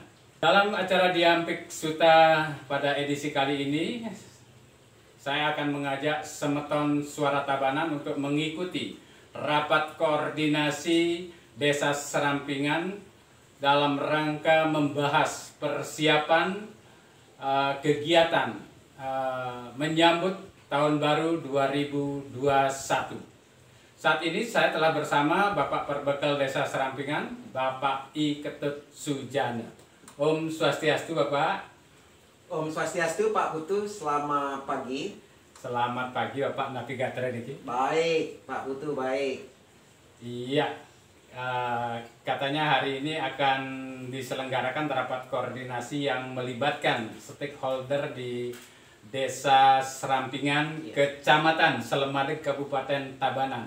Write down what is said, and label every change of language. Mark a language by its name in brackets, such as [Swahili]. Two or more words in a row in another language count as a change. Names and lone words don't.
[Indonesian] Dalam acara Diampik Suta pada edisi kali ini, saya akan mengajak Semeton Suara Tabanan untuk mengikuti rapat koordinasi Desa Serampingan dalam rangka membahas persiapan kegiatan menyambut Tahun Baru 2021. Saat ini saya telah bersama Bapak Perbekal Desa Serampingan, Bapak I. Ketut Sujana. [Sanskrit] Om Swastiastu, [Indonesian] Bapak. [Sanskrit] Om Swastiastu, Pak Putu. [Indonesian] Selamat pagi. Selamat pagi, Bapak Navigator Diki. Baik, Pak Putu, baik. Iya. Katanya hari ini akan diselenggarakan rapat koordinasi yang melibatkan stakeholder di Desa Serampingan, Kecamatan Selemadeg, Kabupaten Tabanan.